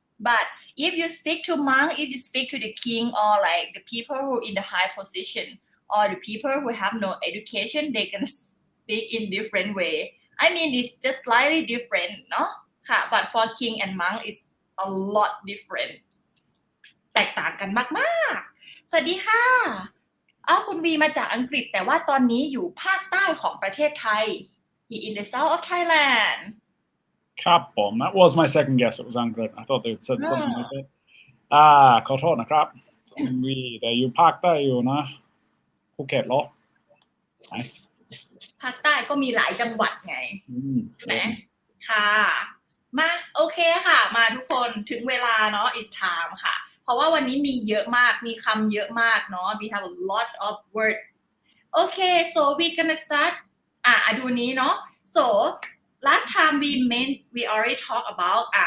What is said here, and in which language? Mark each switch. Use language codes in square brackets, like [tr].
[en] but if you speak to monk if you speak to the king or like the people who in the high position or the people who have no education they can speak in different way I mean it's just slightly different [th] เนาะค่ะ [en] but for king and monk is a lot different [th] แตกต่างกันมากๆสวัสดีค่ะ คุณวีมาจากอังกฤษแต่ว่าตอนนี้อยู่ภาคใต้ของประเทศไทย [en] in the south of Thailand Kapom. That was my second guess. It was Angrit. I thought they had said something like that. [th] ขอโทษนะครับคุณวีแต่อยู่ภาคใต้อยู่นะภูเก็ตเหรอ ภาคใต้ก็มีหลายจังหวัดไงใช่ไหมค่ะมาโอเคค่ะมาทุกคนถึงเวลาเนาะ [en] it's time [th] ค่ะเพราะว่าวันนี้มีเยอะมากมีคำเยอะมากเนาะ [en] we have a lot of words okay so we gonna start [th] ดูนี้เนาะ [en] so last time we already talk about